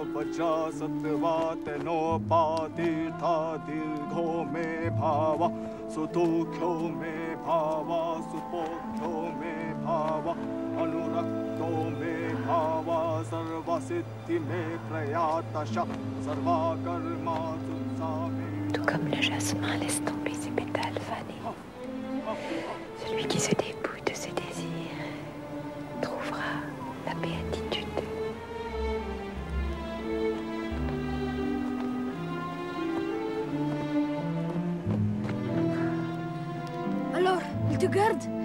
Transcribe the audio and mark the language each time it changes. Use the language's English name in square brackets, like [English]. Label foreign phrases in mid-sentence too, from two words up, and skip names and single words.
[Sanskrit] vajja satva teno patirtha dirgho me bhava sutokyo me bhava supokyo me bhava anurakto me bhava sarva siddhi me prayatasha sarva karma sutsame. [French] Tout comme le jasmin laisse tomber ses pétales fanés, celui qui se dépouille de ses désirs trouvera la béatitude. Alors, il te garde?